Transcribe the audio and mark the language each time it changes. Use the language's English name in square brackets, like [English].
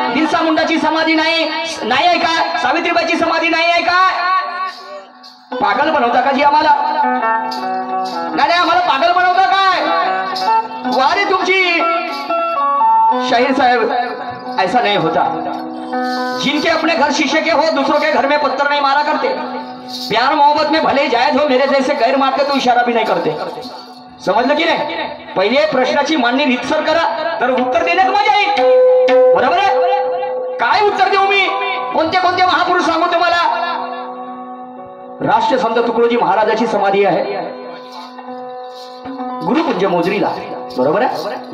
[Marathi] बिरसा मुंडाची समाधी नाही आहे का? सावित्रीबाईची समाधी नाही आहे का? पागल बनवता का जी आम्हाला? नाही, आम्हाला पागल बनवता काय? वारी तुमची. [Hindi] शाहीर साहेब ऐसा नहीं होता. जिनके अपने घर शीशे के हो, दूसरों के घर में पत्थर नहीं मारा करते. प्यार मोहब्बत में भले जायज हो, मेरे जैसे गैर मारते तो इशारा भी नहीं करते. [Marathi] समजलं की नाही? पहिले प्रश्नाची मांडणी रीतसर करा, तर उत्तर देण्यात मजा येईल. बरोबर आहे? काय उत्तर देऊ मी? कोणते कोणते महापुरुष सांगू तुम्हाला? राष्ट्रसंत तुकडोजी महाराजाची समाधी आहे गुरुकुंज मोजरीला, बरोबर आहे?